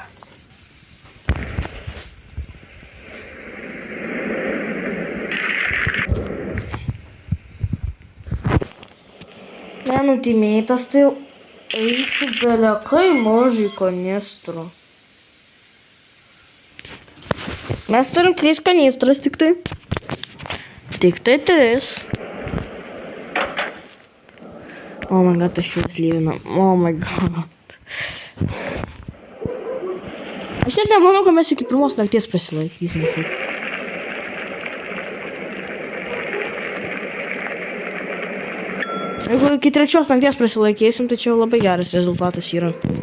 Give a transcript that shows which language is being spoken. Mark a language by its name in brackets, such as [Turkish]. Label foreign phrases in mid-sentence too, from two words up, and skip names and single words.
[Lithuanian] Nenutymėtas, tai jau eiktų belekai mažai kanistrų. Mes turim 3 kanistras tik tai. Tik tai 3. [English] Oh my god, [Lithuanian] aš jau slyvinu. [English] Oh my god. [Lithuanian] Aš net nemanau, kad mes iki pirmos nakties pasilaikysim šiaip. Jeigu iki 3 nakties prasilaikysim, tai čia jau labai geras rezultatas yra.